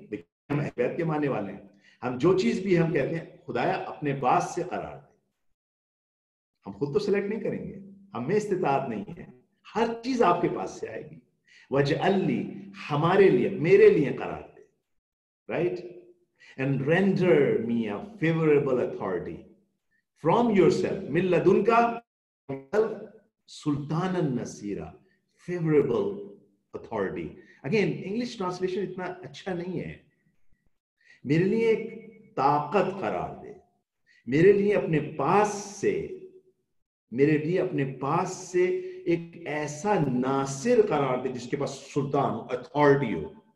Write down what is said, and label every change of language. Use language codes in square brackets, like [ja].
[ur] دیکھیں ہم اہل بیت کے ماننے والے ہیں، ہم جو چیز بھی ہم کہتے ہیں خدایا اپنے پاس سے قرار دے. ہم خود تو سلیکٹ نہیں کریں گے، ہم میں استطاعت نہیں ہے، ہر چیز آپ کے پاس سے آئے گی. وجعل لی، ہمارے لیے، میرے لیے قرار دے، right. [en] And render me a favorable authority from yourself, [ar] من لدن کا سلطان النصیرہ، [en] favorable authority. Again, English translation [ur] اتنا اچھا نہیں ہے. میرے لیے ایک طاقت قرار دے، میرے لیے اپنے پاس سے، میرے لیے اپنے پاس سے ایک ایسا ناصر قرار دے جس کے پاس سلطان ہو، اتھارٹی ہو.